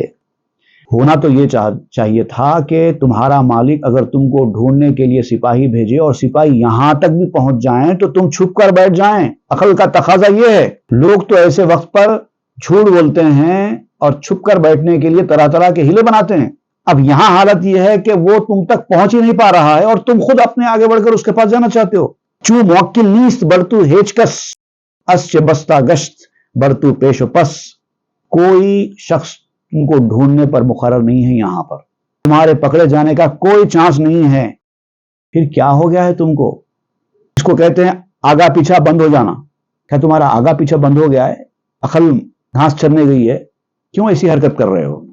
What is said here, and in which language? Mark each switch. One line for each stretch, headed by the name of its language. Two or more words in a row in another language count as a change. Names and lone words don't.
Urdu: ہونا تو یہ چاہیے تھا کہ تمہارا مالک اگر تم کو ڈھونڈنے کے لیے سپاہی بھیجے اور سپاہی یہاں تک بھی پہنچ جائیں تو تم چھپ کر بیٹھ جائیں۔ عقل کا تقاضا یہ ہے۔ لوگ تو ایسے وقت پر جھوٹ بولتے ہیں اور چھپ کر بیٹھنے کے لیے طرح طرح کے ہیلے بناتے ہیں۔ اب یہاں حالت یہ ہے کہ وہ تم تک پہنچ ہی نہیں پا رہا ہے اور تم خود اپنے آگے بڑھ کر اس کے پاس جانا چاہتے ہو۔
Persian: چوں موکل نیست برتو ہیچکس، اس چے بستہ گشت برتو پیش و پس۔
Urdu: کوئی شخص تم کو ڈھونڈنے پر مقرر نہیں ہے، یہاں پر تمہارے پکڑے جانے کا کوئی چانس نہیں ہے۔ پھر کیا ہو گیا ہے تم کو؟ اس کو کہتے ہیں آگا پیچھا بند ہو جانا۔ کیا تمہارا آگا پیچھا بند ہو گیا ہے؟ عقل گھاس چرنے گئی ہے؟ کیوں ایسی حرکت کر رہے ہو؟